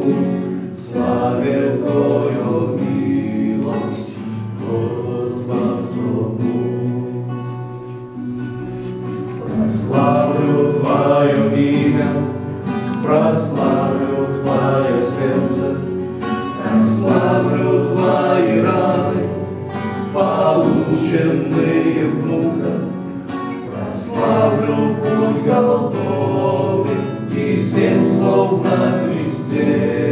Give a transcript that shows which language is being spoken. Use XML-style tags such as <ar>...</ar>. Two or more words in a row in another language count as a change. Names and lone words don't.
<pl>Sławię Twoją miłość, o Zbawco mój. Prosławię Twoje imię, prosławię Twoje serce, prosławię Twoje rany,</pl> <ru>полученные в муках. Прославлю путь Голгофы и 7 слов на кресте.</ru>